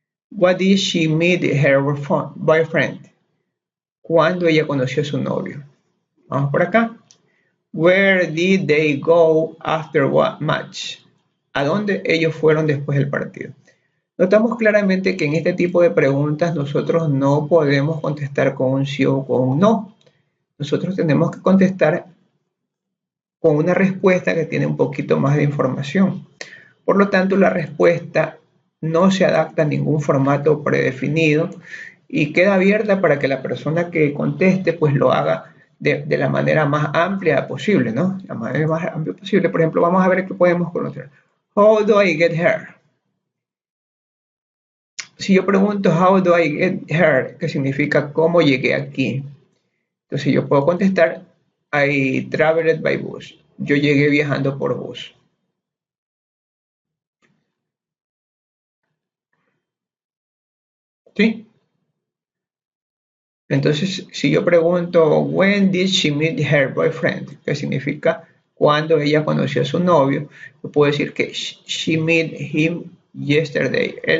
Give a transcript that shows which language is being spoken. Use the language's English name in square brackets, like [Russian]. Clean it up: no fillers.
[English] What did she meet her boyfriend? [Spanish] ¿Cuándo ella conoció a su novio? Vamos por acá. [English] Where did they go after what match? [Spanish] ¿A dónde ellos fueron después del partido? Notamos claramente que en este tipo de preguntas nosotros no podemos contestar con un sí o con un no. Nosotros tenemos que contestar con una respuesta que tiene un poquito más de información. Por lo tanto, la respuesta no se adapta a ningún formato predefinido y queda abierta para que la persona que conteste pues lo haga de la manera más amplia posible, ¿no? La manera más amplia posible. Por ejemplo, vamos a ver qué podemos conocer. [English] How do I get here? [Spanish] Si yo pregunto [English] how do I get here, [Spanish] que significa cómo llegué aquí, entonces yo puedo contestar [English] I traveled by bus. [Spanish] Yo llegué viajando por bus. ¿Sí? Entonces, si yo pregunto, [English] when did she meet her boyfriend? [Spanish] ¿Qué significa cuando ella conoció a su novio? Yo puedo decir que [English] she met him yesterday.